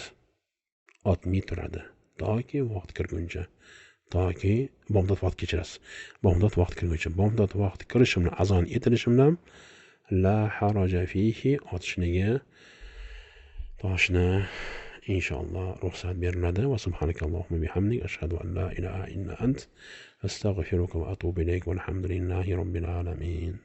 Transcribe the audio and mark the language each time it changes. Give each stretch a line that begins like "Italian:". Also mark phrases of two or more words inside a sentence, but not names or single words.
Uzbek: Otmay turadi toki vaqt kirguncha. Toki bomdod vaqti kechirasiz. Bomdod vaqti kirguncha. Bomdod vaqti kirishimdan, azon etilishimdan
Arabic: لا حرج فيه
Uzbek: otishligi, toshni inshaalloh ruxsat beriladi.
Arabic: وسبحانك اللهم وبحمدك أشهد أن لا إله إلا أنت أستغفرك وأتوب إليك. والحمد لله رب العالمين.